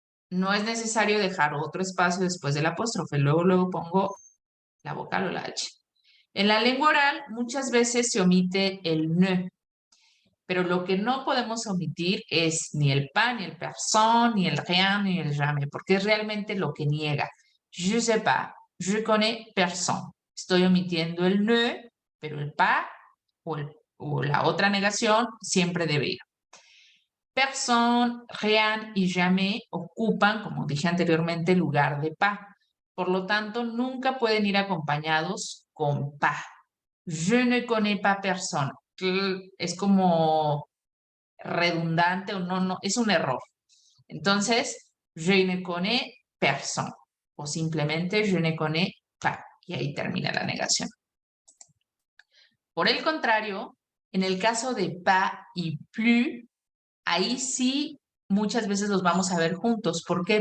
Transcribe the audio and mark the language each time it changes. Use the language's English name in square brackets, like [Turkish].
[Spanish] No es necesario dejar otro espacio después del apóstrofe. Luego pongo la vocal o la H. En la lengua oral muchas veces se omite el ne, pero lo que no podemos omitir es ni el pas, ni el personne, ni el rien, ni el jamais, porque es realmente lo que niega. [French] Je sais pas, je connais personne. [Spanish] Estoy omitiendo el ne, pero el pas o la otra negación siempre debe ir. Personne, rien y jamais ocupan, como dije anteriormente, el lugar de pas. Por lo tanto, nunca pueden ir acompañados con pas. [French] Je ne connais pas personne. [Spanish] Es como redundante o no, es un error. Entonces, [French] je ne connais personne. [Spanish] O simplemente [French] je ne connais pas. [Spanish] Y ahí termina la negación. Por el contrario, en el caso de pas y plus, ahí sí muchas veces los vamos a ver juntos. ¿Por qué?